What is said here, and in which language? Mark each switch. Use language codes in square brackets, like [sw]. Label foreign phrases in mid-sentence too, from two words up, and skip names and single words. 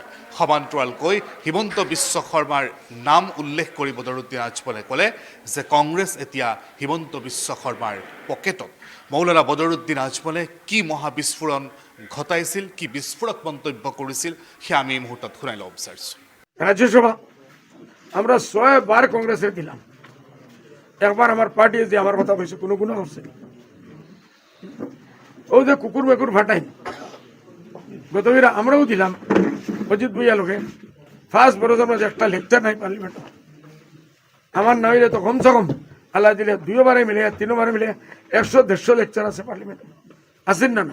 [as] সমান্তৰালকৈ হিমন্ত বিশ্ব শৰ্মাৰ নাম উল্লেখ কৰি বদৰুদ্দিন আজমলে ক'লে যে কংগ্ৰেছ এতিয়া হিমন্ত বিশ্ব শৰ্মাৰ পকেটত। মৌলানা বদৰুদ্দিন আজমলে কি মহাবিস্ফোৰণ ঘটাইছিল, কি বিস্ফোৰক মন্তব্য কৰিছিল, সেয়া আমি এই মুহূৰ্তত শুনাই ল'ব বিচাৰিছোঁ। [bn] রাজ্যসভা আমরা 6 বার কংগ্রেসে দিলাম, একবার আমার পার্টি যে আমার কথা কইছে কোনো গুণ হচ্ছে ও যে কুকুর মেকুর ফাটাই গতবিরা আমরাও দিলাম অজিত ভুইয়া লোকে ফার্স্ট বড় আমরা একটা লেকচার নাই পার্লিমেন্ট আমার না হইলে তো [hi] कम से कम [bn] আল্লাহ দিলে 2 বারে মিলে 3 বারে মিলে 100-150 লেকচার আছে পার্লিমেন্ট আছেন না?